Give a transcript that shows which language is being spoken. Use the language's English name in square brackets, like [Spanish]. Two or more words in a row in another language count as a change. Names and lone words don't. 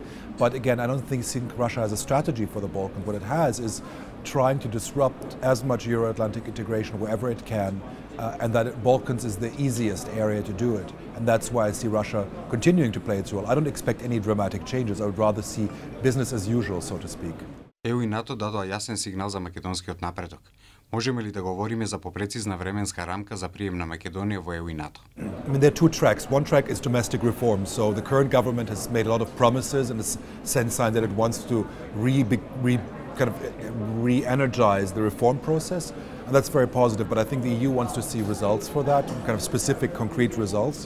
[English] But again, I don't think Russia has a strategy for the Balkans. What it has is trying to disrupt as much Euro-Atlantic integration wherever it can, and that Balkans is the easiest area to do it. And that's why I see Russia continuing to play its role. I don't expect any dramatic changes. I would rather see business as usual, so to speak. [Macedonian] ЕУ и НАТО дадоа јасен сигнал за македонскиот напредок. Можеме ли да говориме за попрецизна временска рамка за прием на Македонија во ЕУ и НАТО? [English] I mean, there are two tracks. One track is domestic reforms. So the current government has made a lot of promises and has sent signs that it wants to re-energize the reform process. And that's very positive, but I think the EU wants to see results for that, kind of specific, concrete results.